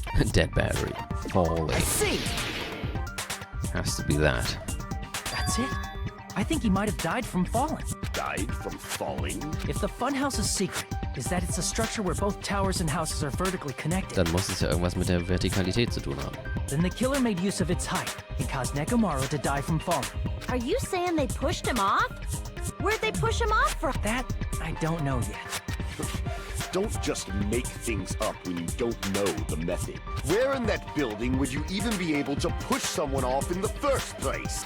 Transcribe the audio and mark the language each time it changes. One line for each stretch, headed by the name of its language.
English: Dead battery. Falling. I see! Has to be that. That's it. I think he might have died from falling. Died from falling? If the funhouse's secret is that it's a structure where both towers and houses are vertically connected,
German: Dann muss es ja irgendwas mit der Vertikalität zu tun haben.
English: then the killer made use of its height and caused Nekomaru to die from falling. Are you saying they pushed him off? Where'd they push him off from? That, I don't know yet. Don't just make things up when you don't know the method. Where in that building would you even be able to push someone off in the first place?